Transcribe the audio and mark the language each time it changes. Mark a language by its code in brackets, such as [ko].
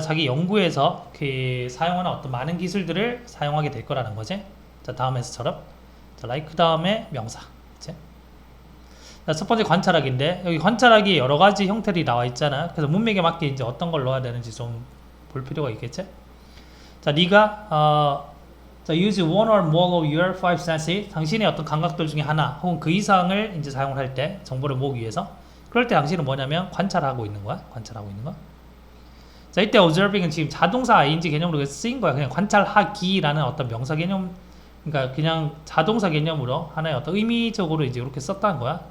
[ko] 자기 연구에서 그 사용하는 어떤 많은 기술들을 사용하게 될 거라는 거지. 자, 다음에서처럼. 자, like 다음에 명사. 그치? 자, 첫 번째 관찰하기인데, 여기 관찰하기 여러 가지 형태들이 나와 있잖아. 그래서 문맥에 맞게 이제 어떤 걸 넣어야 되는지 좀 볼 필요가 있겠지? 자, 네가, 자, [en] use one or more of your five senses. [ko] 당신의 어떤 감각들 중에 하나, 혹은 그 이상을 이제 사용을 할 때, 정보를 모으기 위해서. 그럴 때 당신은 뭐냐면 관찰하고 있는 거야. 관찰하고 있는 거. 자, 이때 observing은 지금 자동사 ing 개념으로 쓰인 거야. 그냥 관찰하기라는 어떤 명사 개념, 그러니까 그냥 자동사 개념으로 하나의 어떤 의미적으로 이제 이렇게 썼다는 거야.